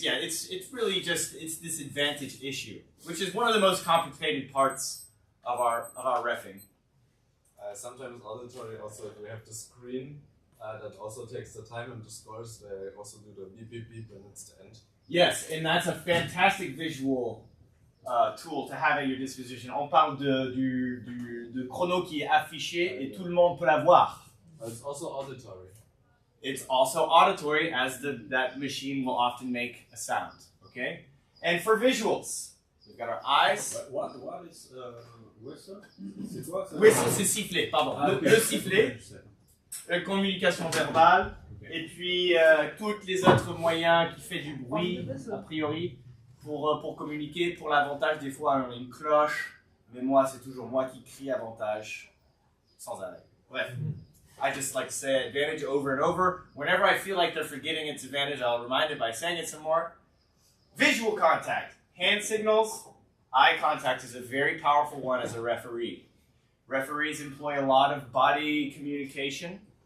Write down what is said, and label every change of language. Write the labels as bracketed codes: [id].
[en] Yeah, it's really just this advantage issue, which is one of the most complicated parts of our reffing. Sometimes auditory also, if we have the screen that also takes the time and the scores, they also do the beep beep beep when it's the end. Yes, and that's a fantastic visual tool to have at your disposition. [fr] On parle de chrono qui est affiché et tout le monde peut la voir. [en] It's also auditory. It's also auditory, as that machine will often make a sound. Okay, and for visuals, we've got our eyes. What is whistle? [fr] C'est quoi ça? Whistle, c'est siffler. Pardon, le sifflet. Communication verbale. Et puis, tous les autres moyens qui font du bruit, a priori, pour communiquer. Pour l'avantage, des fois, on a une cloche. Mais moi, c'est toujours moi qui crie avantage, sans arrêt. Bref. [en] I just like to say advantage over and over. Whenever I feel like they're forgetting its advantage, I'll remind it by saying it some more. Visual contact. Hand signals. Eye contact is a very powerful one as a referee. Referees employ a lot of body communication.